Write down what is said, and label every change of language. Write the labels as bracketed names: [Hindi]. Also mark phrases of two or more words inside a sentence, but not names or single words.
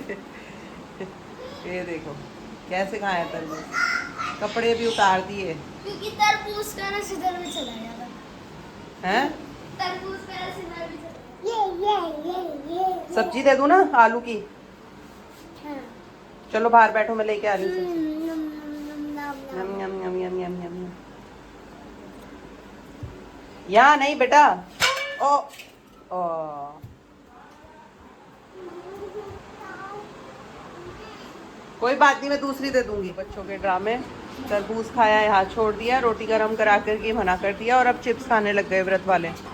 [Hindi] ये देखो कैसे खाया तरबूज। कपड़े भी उतार दिए क्योंकि तरबूज का रस इधर भी चला जाएगा। हैं। तरबूज का रस इधर भी चला। ये सब्जी दे दूं ना आलू की? हाँ। चलो बाहर बैठो, मैं लेके आ रही हूँ सब्जी। नम नम नम यम नम। यम यम यम यम यम। यहाँ नहीं बेटा। ओ ओ कोई बात नहीं, मैं दूसरी दे दूंगी। बच्चों के ड्रामे। तरबूज खाया, यहाँ छोड़ दिया, रोटी गरम करा करके मना कर दिया, और अब चिप्स खाने लग गए व्रत वाले।